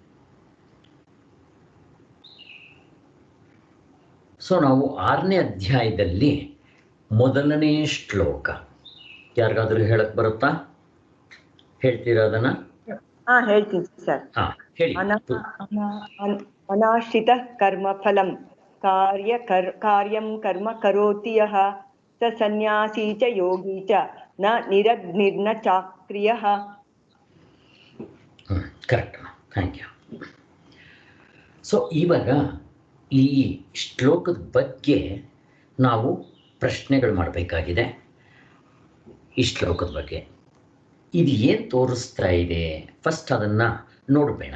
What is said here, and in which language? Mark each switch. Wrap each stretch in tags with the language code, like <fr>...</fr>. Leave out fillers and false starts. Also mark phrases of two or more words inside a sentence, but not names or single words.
<kn>ಸೊ ನಾವು 6ನೇ ಅಧ್ಯಾಯದಲ್ಲಿ ಮೊದಲನೇ ಶ್ಲೋಕ ಯಾರಿಗಾದರೂ ಹೇಳಕ್ ಬರುತ್ತಾ? ಹೇಳ್ತೀರಾ ಅದನ್ನ? ಹೇಳ್ತೀನಿ ಸರ್. ಹೇಳಿ.</kn> <sa>ಅನಾಶ್ರಿತ ಕರ್ಮ ಫಲಂ ಕಾರ್ಯಂ ಕರ್ಮ ಕರೋತಿ ಯಃ ಸ ಸನ್ಯಾಸಿ ಚ ಯೋಗಿ ಚ ನ ನಿರಗ್ನಿರ್ನ ಚಾಕ್ರಿಯಃ.</sa> <en>Correct, thank you.</en> <kn>ಸೊ ಇವಾಗ ಈ ಶ್ಲೋಕದ ಬಗ್ಗೆ ನಾವು ಪ್ರಶ್ನೆಗಳು ಮಾಡಬೇಕಾಗಿದೆ. ಈ ಶ್ಲೋಕದ ಬಗ್ಗೆ ಇದು ಏನು ತೋರಿಸ್ತಾ ಇದೆ, ಫಸ್ಟ್ ಅದನ್ನು ನೋಡಬೇಡ.</kn>